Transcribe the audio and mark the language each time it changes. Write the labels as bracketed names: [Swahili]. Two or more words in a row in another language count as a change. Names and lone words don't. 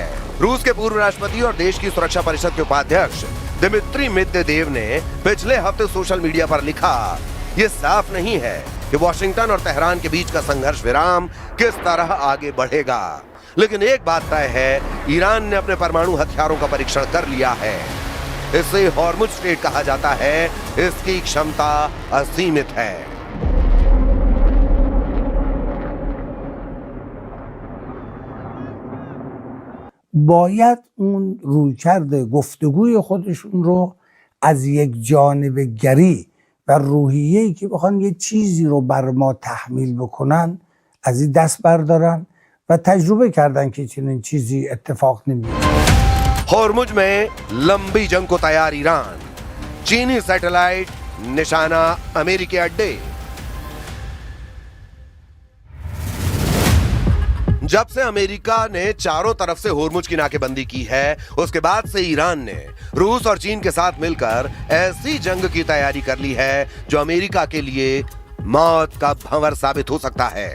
[Hindi] रूस के पूर्व राष्ट्रपति और देश की सुरक्षा परिषद के उपाध्यक्ष दिमित्री मेदवेदेव ने पिछले हफ्ते [English] social media [Hindi] पर लिखा, ये साफ नहीं है कि वॉशिंगटन और तेहरान के बीच का संघर्ष विराम किस तरह आगे बढ़ेगा, लेकिन एक बात तय है, ईरान ने अपने परमाणु हथियारों का परीक्षण कर लिया है। इसे हॉर्मुज स्टेट कहा जाता है। इसकी क्षमता असीमित है। [Persian] باید اون رویکرد گفتگوی خودشون رو از یک جانب گری و روحیه‌ای که بخوان یه چیزی رو بر ما تحمیل بکنن از این دست بردارن و تجربه کردن که چنین چیزی اتفاق نمیفته. [Hindi] हॉर्मुज में लंबी जंग को तैयार ईरान, चीनी सैटेलाइट निशाना अमेरिकी अड्डे। जब से अमेरिका ने चारों तरफ से हॉर्मुज की नाकेबंदी की है, उसके बाद से ईरान ने रूस और चीन के साथ मिलकर ऐसी जंग की तैयारी कर ली है जो अमेरिका के लिए मौत का भंवर साबित हो सकता है।